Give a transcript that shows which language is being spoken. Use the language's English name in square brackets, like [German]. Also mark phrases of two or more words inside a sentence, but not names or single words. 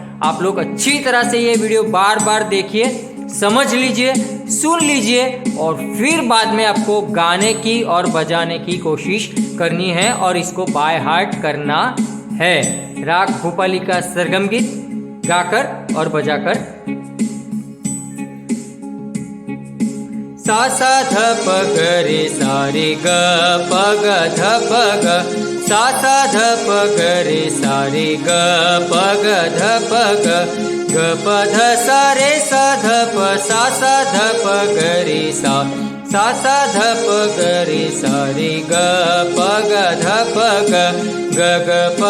[Hindi] आप लोग अच्छी तरह से ये वीडियो बार बार देखिए, समझ लीजिए, सुन लीजिए, और फिर बाद में आपको गाने की और बजाने की कोशिश करनी है और इसको [English] by heart [Hindi] करना है। राग भूपाली का सरगम गीत गाकर और बजाकर। सा सा ध प ग रे सा रे ग प ग ध प ग सा सा ध प ग रे सा रे ग प ग ध प ग ग प ध सा रे सा ध प सा सा ध प ग रे सा सा सा ध प ग रे सा रे ग प ग ध प ग ग ग प